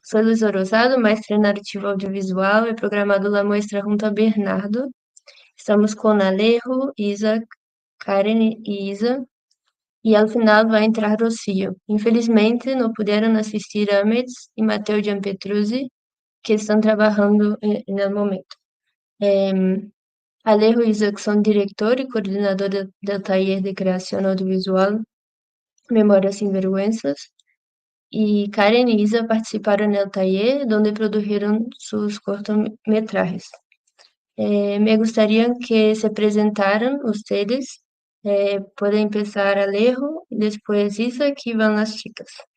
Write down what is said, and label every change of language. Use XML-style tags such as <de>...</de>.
<es>Soy Luis Orozado, maestra en narrativa audiovisual. He programado la muestra junto a Bernardo. Estamos con Alejo, Isaac, Karen e Isa.</es> <pt>E ao final vai entrar Rocio. Infelizmente, não puderam assistir Amets e Matteo Gianpetruzzi, que estão trabalhando no momento. Alejo e Isaac são diretor e coordenador do taller de criação audiovisual Memórias Sem Vergüenzas.</pt> <es>Y Karen y Isa participaron en el taller donde produjeron sus cortometrajes. Me gustaría que se presentaran ustedes. Pueden empezar Alejo y después Isa, aquí van las chicas.</es>